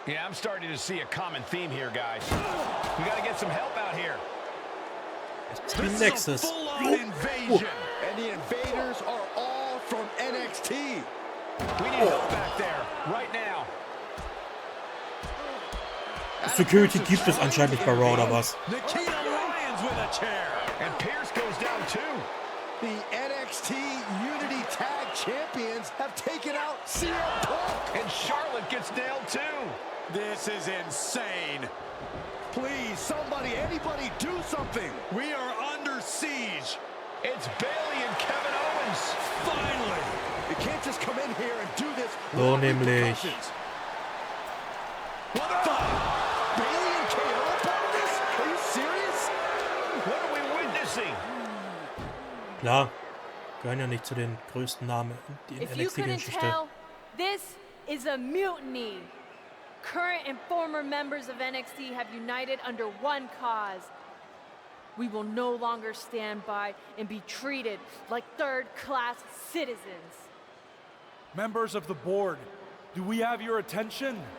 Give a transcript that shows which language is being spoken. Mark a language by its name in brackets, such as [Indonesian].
[English] Yeah, I'm starting to see a common theme here, guys. We got to get some help out here. This Nexus. Is a full-on invasion. And the invaders are all from NXT. We need help back there, right now. [German] Security gibt es anscheinend nicht bei Raw oder was? [English] Nikita Lyons with a chair. And Pierce goes down too. The NXT Unity Tag Champions have taken out CM Punk. And Charlotte gets nailed too. This is insane. Please, somebody, anybody, do something. We are under siege. It's Bayley and Kevin Owens. Finally. You can't just come in here and do this. [German] So nämlich. [English] What the? Bayley and KO are part of this? Are you serious? What are we witnessing? [German] Klar, gehören ja nicht zu den größten Namen in [English] If you couldn't [German] NXT-Geschichte. [English] tell, this is a mutiny. Current and former members of NXT have united under one cause. We will no longer stand by and be treated like third-class citizens. Members of the board, do we have your attention?